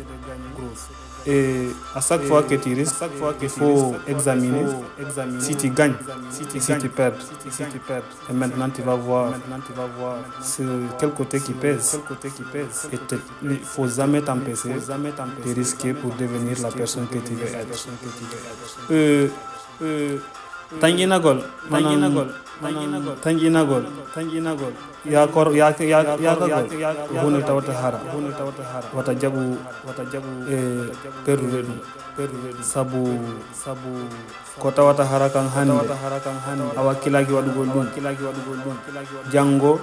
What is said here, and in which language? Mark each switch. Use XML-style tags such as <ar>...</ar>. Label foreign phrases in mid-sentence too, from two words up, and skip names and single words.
<fr>Et à chaque fois que tu risques, il faut examiner si tu gagnes, si tu perds. Et maintenant tu vas voir sur quel côté qui pèse. Et il ne faut jamais t'empêcher de risquer pour devenir la personne que tu veux être.</fr> <ff>Tanginagol yakagol hunde tawata hara wata jaɓu perdude ɗum sabu ko tawata hara kan hande a wakkilaki waɗugol ɗum janggo</ff>